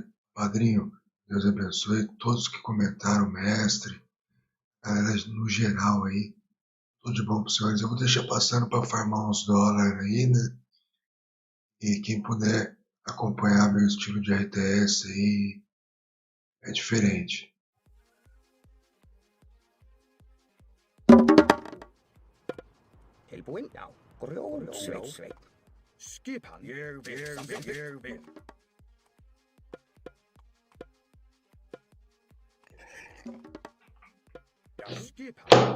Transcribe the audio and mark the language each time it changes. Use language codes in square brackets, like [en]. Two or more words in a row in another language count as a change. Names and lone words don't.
[pt] Padrinho, Deus abençoe todos que comentaram, mestre, galera no geral aí. Tudo de bom para os senhores. Eu vou deixar passando para farmar uns dólares aí, né? E quem puder acompanhar meu estilo de RTS aí é diferente. [is] Tilbúin? Já. Grjótsveit. Skipan. Ég vil. Já, skipan.